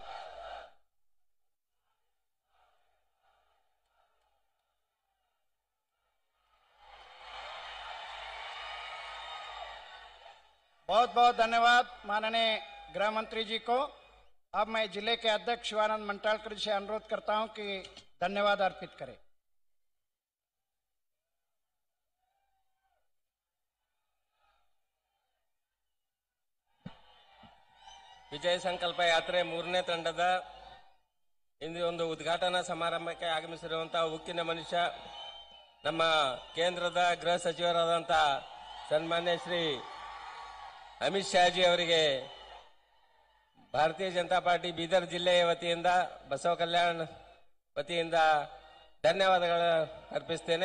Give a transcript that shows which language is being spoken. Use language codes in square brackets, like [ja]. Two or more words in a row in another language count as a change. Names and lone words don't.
[hi] बहुत बहुत धन्यवाद माननीय गृह मंत्री जी को। अब मैं जिले के अध्यक्ष शिवानंद मंटालकर जी से अनुरोध करता हूं कि धन्यवाद अर्पित करें। [kn] ವಿಜಯ ಸಂಕಲ್ಪ ಯಾತ್ರೆ ಮೂರನೇ ತಂಡದ ಇಂದು ಒಂದು ಉದ್ಘಾಟನಾ ಸಮಾರಂಭಕ್ಕೆ ಆಗಮಿಸಿರುವಂತಹ ಉಕ್ಕಿನ ಮನುಷ್ಯ ನಮ್ಮ ಕೇಂದ್ರದ ಗೃಹ ಸಚಿವರಾದಂತಹ ಸನ್ಮಾನ್ಯ ಶ್ರೀ ಅಮಿತ್ ಶಾ ಜಿ ಅವರಿಗೆ ಭಾರತೀಯ ಜನತಾ ಪಾರ್ಟಿ ಬೀದರ್ ಜಿಲ್ಲೆಯ ವತಿಯಿಂದ ಬಸವ ಕಲ್ಯಾಣ ವತಿಯಿಂದ ಧನ್ಯವಾದಗಳು ಅರ್ಪಿಸುತ್ತೇನೆ।